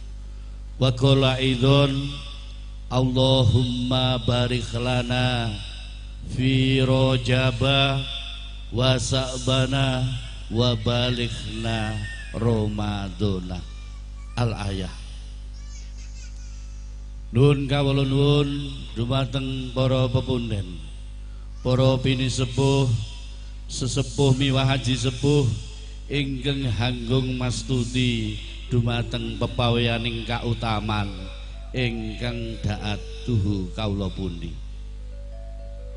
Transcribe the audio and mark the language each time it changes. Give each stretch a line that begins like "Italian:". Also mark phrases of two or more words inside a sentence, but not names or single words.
Arabic: وقال إذن اللهم بارك لنا في رجب وشعبان وبلغنا رمضان. Al-ayah.
Javanese: Nuwun kawula nuwun dumateng para pepunden, para pinisepuh, sesepuh miwah haji sepuh ingkang hanggung mastuti dumateng pepaweyaning kautaman ingkang daat tuhu kawula pundi.